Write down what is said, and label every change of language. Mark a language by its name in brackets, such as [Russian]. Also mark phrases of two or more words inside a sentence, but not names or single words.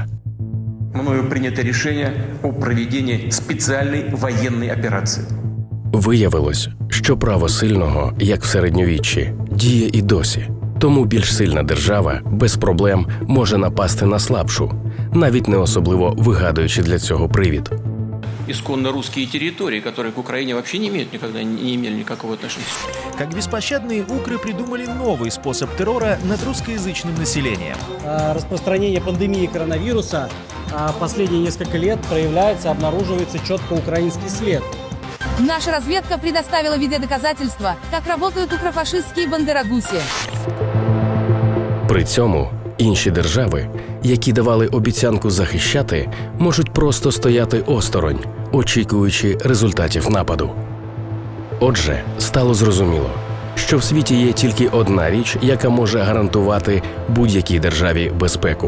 [Russian] Мною принято [Ukrainian] рішення о проведенні спеціальної воєнної операції. Виявилось, що право сильного, як в середньовіччі, діє і досі. Тому більш сильна держава без проблем може напасти на слабшу, навіть не особливо вигадуючи для цього привід. [Russian] Исконно русские территории, которые к Украине вообще не имеют никогда не имели никакого отношения. Как беспощадные укры придумали новый способ террора над русскоязычным населением. Распространение пандемии коронавируса последние несколько лет проявляется, обнаруживается четко украинский след. Наша разведка предоставила видеодоказательства, как работают укрофашистские бандерогуси. [Ukrainian] При цьому інші держави, які давали обіцянку захищати, можуть просто стояти осторонь, очікуючи результатів нападу. Отже, стало зрозуміло, що в світі є тільки одна річ, яка може гарантувати будь-якій державі безпеку.